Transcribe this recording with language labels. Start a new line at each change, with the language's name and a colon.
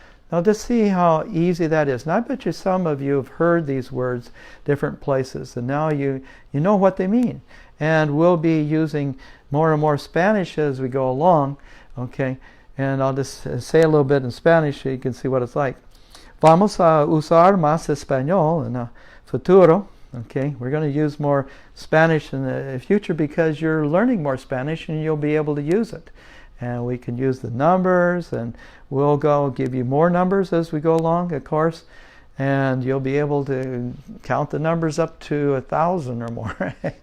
English: Now just see how easy that is. And I bet you some of you have heard these words different places, and now you know what they mean. And we'll be using more and more Spanish as we go along. Okay, and I'll just say a little bit in Spanish so you can see what it's like.
Spanish: Vamos a usar más español en el futuro.
English: Okay, we're going to use more Spanish in the future because you're learning more Spanish and you'll be able to use it. And we can use the numbers, and we'll give you more numbers as we go along, of course, and you'll be able to count the numbers up to 1,000 or more.